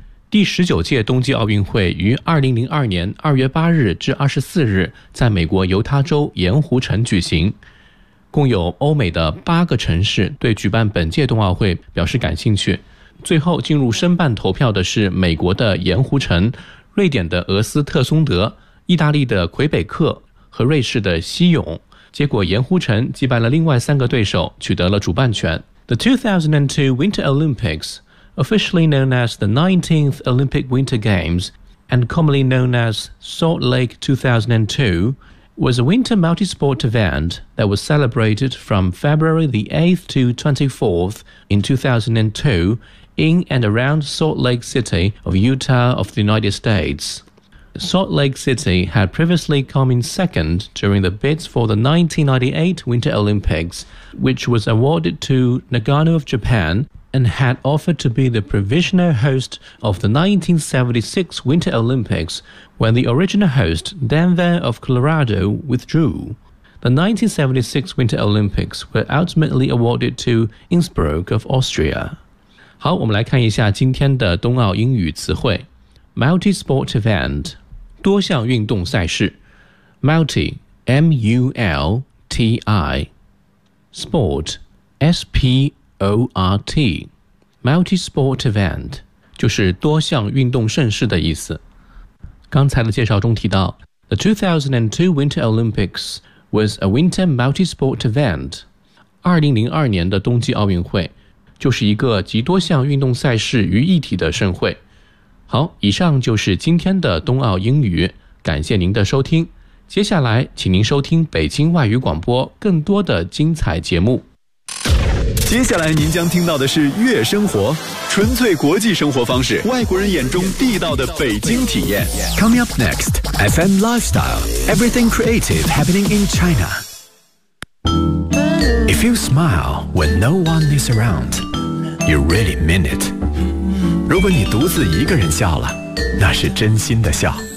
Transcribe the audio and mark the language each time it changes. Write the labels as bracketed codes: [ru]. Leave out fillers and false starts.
[zh] 第19届冬季奥运会于2002年2月8日至24日在美国犹他州盐湖城举行，共有欧美的八个城市对举办本届冬奥会表示感兴趣，最后进入申办投票的是美国的盐湖城、瑞典的俄斯特松德、意大利的魁北克和瑞士的西勇。结果盐湖城击败了另外三个对手，取得了主办权。 [en] The 2002 Winter Olympics, officially known as the 19th Olympic Winter Games and commonly known as Salt Lake 2002,was a winter multi-sport event that was celebrated from February the 8th to 24th in 2002 in and around Salt Lake City of Utah of the United States. Salt Lake City had previously come in second during the bids for the 1998 Winter Olympics, which was awarded to Nagano of Japan and had offered to be the provisional host of the 1976 Winter Olympics,when the original host, Denver of Colorado, withdrew. The 1976 Winter Olympics were ultimately awarded to Innsbruck of Austria. [zh] 好，我们来看一下今天的冬奥英语词汇。 Multi-sport event, 多项运动赛事。 [en] Multi, M-U-L-T-I. Sport, S-P-O-R-T. [zh] Multi-sport event, 就是多项运动盛事的意思。刚才的介绍中提到 [en] The 2002 Winter Olympics was a winter multi-sport event. [zh] 2002年的冬季奥运会就是一个集多项运动赛事于一体的盛会。好，以上就是今天的冬奥英语，感谢您的收听。接下来请您收听北京外语广播更多的精彩节目。接下来您将听到的是月生活，纯粹国际生活方式，外国人眼中地道的北京体验。 [en] Coming up next, FM Lifestyle, Everything Creative Happening in China. If you smile when no one is around, you really mean it. [zh] 如果你独自一个人笑了，那是真心的笑。